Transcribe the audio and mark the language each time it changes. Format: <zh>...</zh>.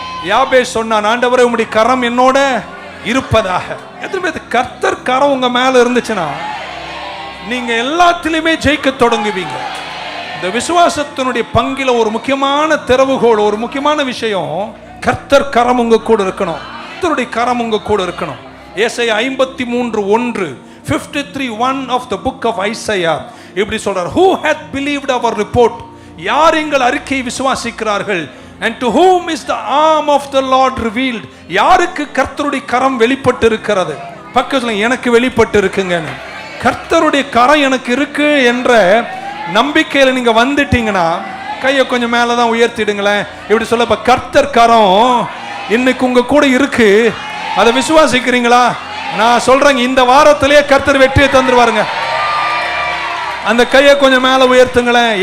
<ta>யாபேஸ் சொன்னான், ஆண்டவரே உம்முடைய கரம் என்னோட இருப்பதாக. எத்தனை கர்த்தர் கரம் உங்க மேல இருந்துச்சுன்னா நீங்க எல்லாத்திலுமே ஜெயிக்க தொடங்குவீங்க. இந்த விசுவாசத்தினுடைய பங்கில ஒரு முக்கியமான திறவுகோல், ஒரு முக்கியமான விஷயம், கர்த்தர் கரம் உங்க கூட இருக்கணும். கர்த்தருடைய கரம் உங்க கூட இருக்கணும்.</ta> <en>Esaya 53:1, 53:1 of the book of Isaiah</en> <ta>இப்படி சொல்றார்,</ta> <en>who hath believed our report,</en> <ta>யார் எங்கள் அறிக்கையை விசுவாசிக்கிறார்கள்,</ta> <en>and to whom is the arm of the Lord revealed,</en> <ta>யாருக்கு கர்த்தருடைய கரம் வெளிப்பட்டு இருக்கிறது. பக்கத்துல எனக்கு வெளிப்பட்டு இருக்குங்க, கர்த்தருடைய கரம் எனக்கு இருக்கு என்ற நம்பிக்கையில நீங்க வந்துட்டீங்கன்னா கையை கொஞ்சம் மேலதான் உயர்த்திடுங்களேன். இப்படி சொல்ல, கர்த்தர் கரம் இன்னைக்கு உங்க கூட இருக்கு, அதை விசுவாசிக்கிறீங்களா? நான் சொல்றேங்க, இந்த வாரத்திலேயே கர்த்தர் வெற்றியை தந்துருவாருங்க. அந்த கையை கொஞ்சம் மேல உயர்த்துங்களேன்.</ta>